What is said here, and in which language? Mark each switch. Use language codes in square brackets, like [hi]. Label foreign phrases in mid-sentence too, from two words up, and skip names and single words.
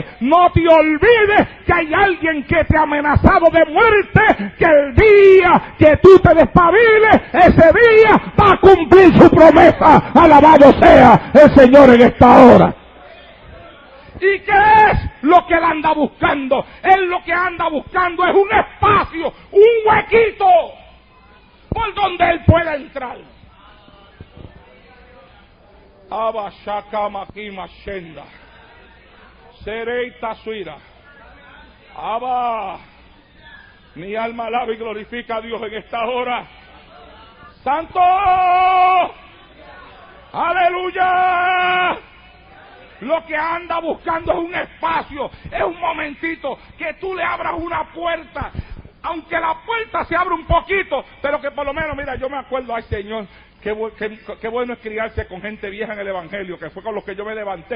[es] No te olvides que hay alguien que te ha amenazado de muerte, que el día que tú te despabiles, ese día va a cumplir su promesa. Alabado sea el Señor en esta hora. ¿Y qué es lo que él anda buscando? Él lo que anda buscando es un espacio, un huequito por donde él pueda entrar. Abashaka makima shenda. Sereita suira. Abba. Mi alma alaba y glorifica a Dios en esta hora. ¡Santo! ¡Aleluya! Lo que anda buscando es un espacio, es un momentito, que tú le abras una puerta, aunque la puerta se abra un poquito, pero que por lo menos, mira, yo me acuerdo, ay Señor, qué bueno es criarse con gente vieja en el Evangelio, que fue con los que yo me levanté.